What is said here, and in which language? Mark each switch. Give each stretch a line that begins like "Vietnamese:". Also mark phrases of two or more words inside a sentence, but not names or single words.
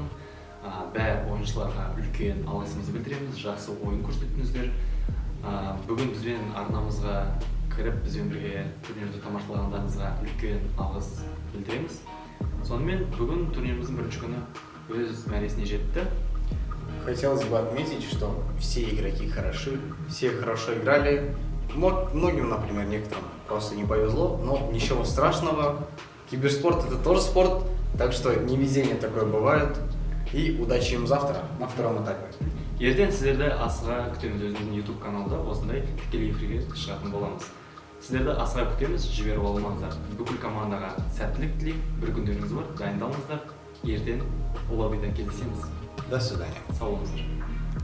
Kazakh: Бәр ойыншыларға үлкен алғысымызды білдіреміз, жақсы ойын көрсеттіңіздер. Бүгін бізбен арнамызға кіріп, бізбен бірге турнирді тамашалағандарыңызға үлкен алғыс білдіреміз. Сонымен бүгін турниріміздің бірінші күні өз мәресіне жетті.
Russian: Хотелось бы отметить, что все игроки хороши, все хорошо играли. Многим, например, некоторым просто не повезло, но ничего страшного. Киберспорт — это тоже спорт, так что невезение такое бывает. И удачи им завтра на втором этапе.
Kazakh: Ертең сіздерді асыға күтеміз өзіміздің YouTube каналда осындай тікелей эфирге шығатын боламыз. Сіздерді асыға күтеміз, жіберіп алмаңыздар. Бүкіл командаға сәттілік тілеймін, бір күндеріңіз бар, дайындалыңыздар. Ертең лоббиде кездесеміз.
Russian: До свидания.
Kazakh: Сау болыңыздар.